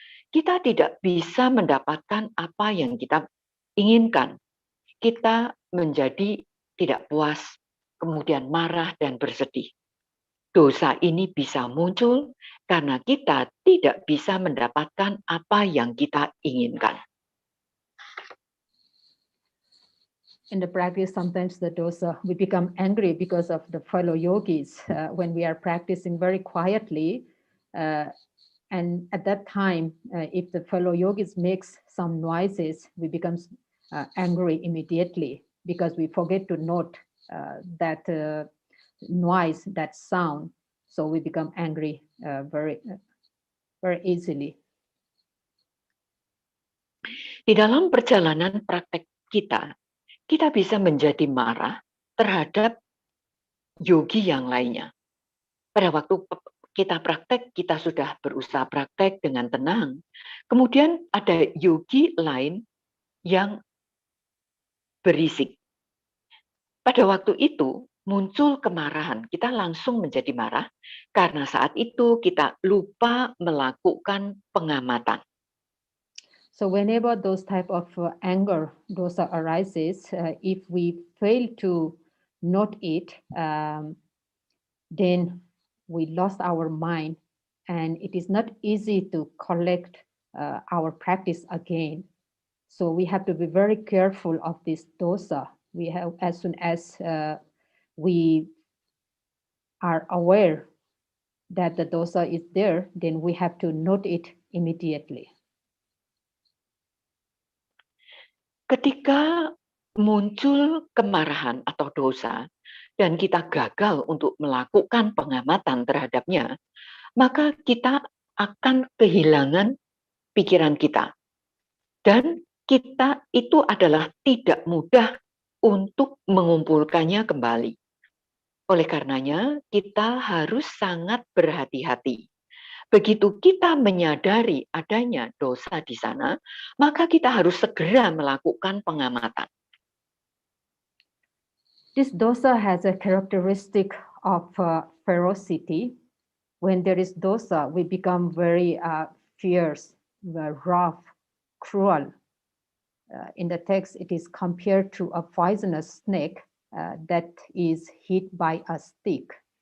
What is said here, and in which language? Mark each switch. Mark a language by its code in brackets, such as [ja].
[id] Kita tidak bisa mendapatkan apa yang kita inginkan. Kita menjadi tidak puas, kemudian marah dan bersedih. Dosa ini bisa muncul karena kita tidak bisa mendapatkan apa yang kita inginkan. [en] In the practice, sometimes the dosa, we become angry because of the fellow yogis when we are practicing very quietly. And at that time, if the fellow yogis makes some noises, we become angry immediately because we forget to note that noise, that sound. So we become angry very easily. [id] Di dalam perjalanan praktek kita bisa menjadi marah terhadap yogi yang lainnya. Pada waktu kita praktek, kita sudah berusaha praktek dengan tenang. Kemudian ada yogi lain yang berisik. Pada waktu itu muncul kemarahan, kita langsung menjadi marah karena saat itu kita lupa melakukan pengamatan. [en] So whenever those type of anger dosa arises, if we fail to note it, then we lost our mind, and it is not easy to collect our practice again. So we have to be very careful of this dosa. We have, as soon as we are aware that the dosa is there, then we have to note it immediately. [id] Ketika muncul kemarahan atau dosa dan kita gagal untuk melakukan pengamatan terhadapnya, maka kita akan kehilangan pikiran kita. Dan kita itu adalah tidak mudah untuk mengumpulkannya kembali. Oleh karenanya, kita harus sangat berhati-hati. Begitu kita menyadari adanya dosa di sana, maka kita harus segera melakukan pengamatan. [en] This dosa has a characteristic of ferocity. When there is dosa, we become very fierce, rough, cruel. In the text, it is compared to a poisonous snake that is hit by a stick.